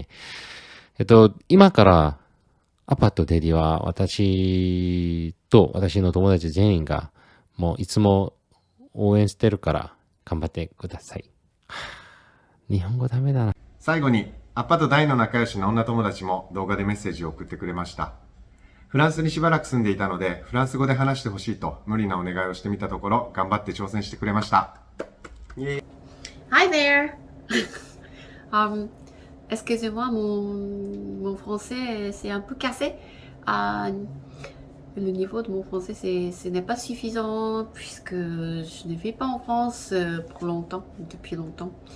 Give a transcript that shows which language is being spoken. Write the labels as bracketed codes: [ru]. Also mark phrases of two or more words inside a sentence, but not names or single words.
[ja] 今からアパとデディは私と私の友達全員がもういつも応援してるから頑張ってください。日本語ダメだな。最後に、アッパと大の仲良しの女友達も動画でメッセージを送ってくれました。フランスにしばらく住んでいたので、フランス語で話してほしいと無理なお願いをしてみたところ、頑張って挑戦してくれました。 [en] Hi there. [fr] Excusez-moi, mon français c'est un peu cassé. Le niveau de mon français ce n'est pas suffisant puisque je ne vis pas en France pour longtemps, depuis longtemps.